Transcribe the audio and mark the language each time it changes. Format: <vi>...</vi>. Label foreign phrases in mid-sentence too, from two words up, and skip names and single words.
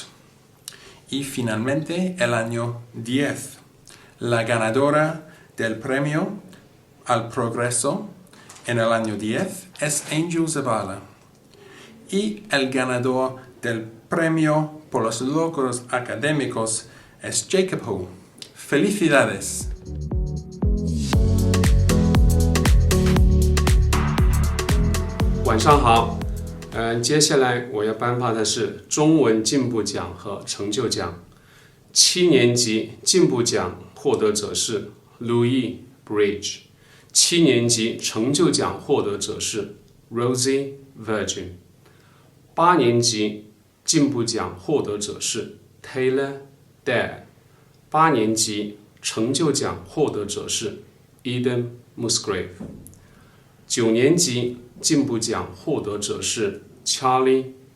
<es>Y finalmente el año 10, la ganadora del premio al progreso en el año 10 es Angel Zavala. Y el ganador del premio por los logros académicos es Jacob Ho. ¡Felicidades!</es> <zh>晚上好，接下来我要颁发的是中文进步奖和成就奖。7年级进步奖获得者是 Louis Bridge， 7年级成就奖获得者是 Rosie Virgin， 8年级进步奖获得者是 Taylor Dare， 8年级成就奖获得者是 Eden Musgrave， 9年级进步奖获得者是 Charlie</zh>